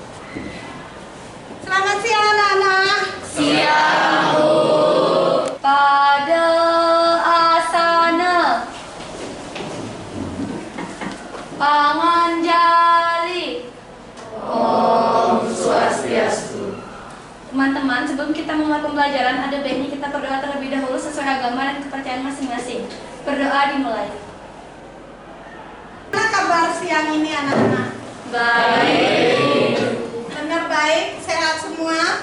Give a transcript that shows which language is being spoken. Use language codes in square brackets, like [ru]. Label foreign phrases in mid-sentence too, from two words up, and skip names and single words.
[id] Selamat siang anak-anak. Siang, Bu. Pada asana Panganjali. [ban] Om Swastiastu. [id] Teman-teman, sebelum kita memulai pembelajaran, ada baiknya kita berdoa terlebih dahulu sesuai agama dan kepercayaan masing-masing. Berdoa dimulai. Gimana kabar siang ini anak-anak? Baik. Benar baik, sehat semua?